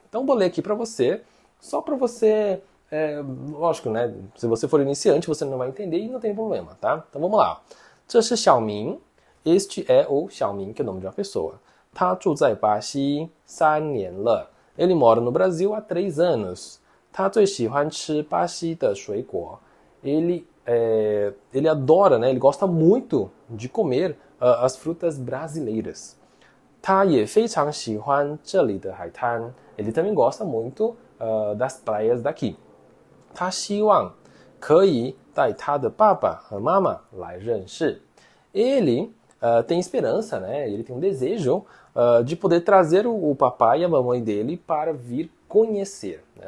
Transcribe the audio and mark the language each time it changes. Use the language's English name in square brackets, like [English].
[Portuguese] Então vou ler aqui para você, só para você, lógico, né? Se você for iniciante, você não vai entender e não tem problema, tá? Então vamos lá. [Chinese] 这是小明, [Portuguese] este é o Xiaoming, que é o nome de uma pessoa. [Chinese] 他住在巴西3年了. [Portuguese] Ele mora no Brasil há 3 anos. [Chinese] 他最喜欢吃巴西的水果. [Portuguese] Ele adora, né? Ele gosta muito de comer as frutas brasileiras. [Chinese] 他也非常喜欢这里的海滩. [Portuguese] ele também gosta muito das praias daqui. [Chinese] 他希望可以带他的爸爸和妈妈来认识. [Portuguese] Ele tem esperança, né? Ele tem um desejo de poder trazer o papai e a mamãe dele para vir conhecer, né?